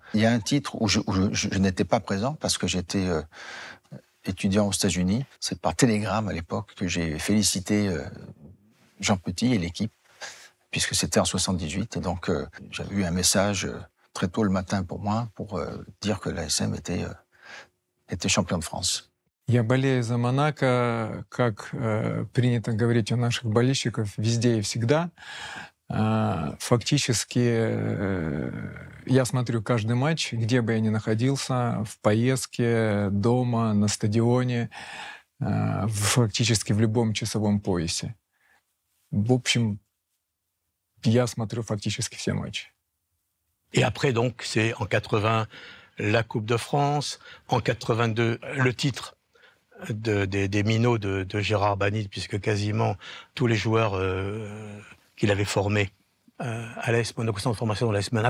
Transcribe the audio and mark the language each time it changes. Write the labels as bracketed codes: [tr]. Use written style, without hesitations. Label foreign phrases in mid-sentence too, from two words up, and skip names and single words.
[fr] Il y a un titre où je n'étais pas présent parce que j'étais étudiant aux États-Unis. C'est par télégramme à l'époque que j'ai félicité Jean Petit et l'équipe, puisque c'était en 78. Et donc j'avais eu un message très tôt le matin pour moi pour dire que l'ASM était champion de France. [ru] Я болею за Монако, как принято говорить у наших болельщиков, везде и всегда. Фактически я смотрю каждый матч, где бы я ни находился, в поездке, дома, на стадионе, фактически в любом часовом поясе. В общем, я смотрю фактически все матчи. [fr] Et après, donc, c'est en 80 la Coupe de France, en 82 le titre des minots de Gérard Banil, puisque quasiment tous les joueurs qu'il avait formés à l'AS Monaco, centre de formation de l'AS Monaco.